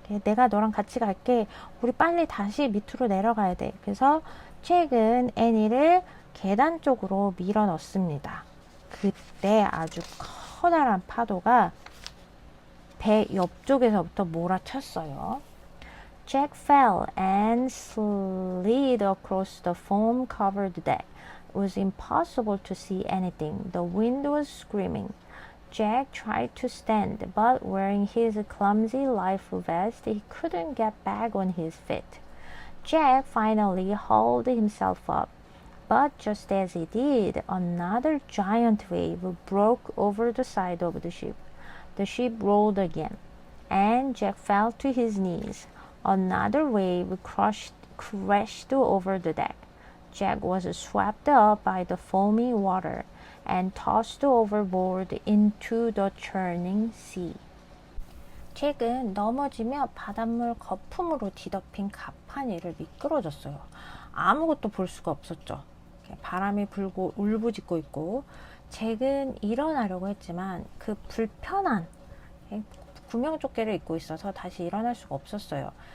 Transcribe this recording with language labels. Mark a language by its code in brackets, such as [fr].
[ko] 내가 너랑 같이 갈게. 우리 빨리 다시 밑으로 내려가야 돼. 그래서 잭은 애니를 계단 쪽으로 밀어 넣습니다. 그때 아주 커다란 파도가 배 옆쪽에서부터 몰아쳤어요. [en] Jack fell and slid across the foam-covered deck. It was impossible to see anything. The wind was screaming. Jack tried to stand, but wearing his clumsy life vest, he couldn't get back on his feet. Jack finally hauled himself up, but just as he did, another giant wave broke over the side of the ship. The ship rolled again, and Jack fell to his knees. Another wave crashed over the deck. Jack was swept up by the foamy water and tossed overboard into the churning sea. [ko] 잭은 넘어지며 바닷물 거품으로 뒤덮인 갑판 위를 미끄러졌어요. 아무것도 볼 수가 없었죠. 바람이 불고 울부짖고 있고 잭은 일어나려고 했지만 그 불편한 구명조끼를 입고 있어서 다시 일어날 수가 없었어요.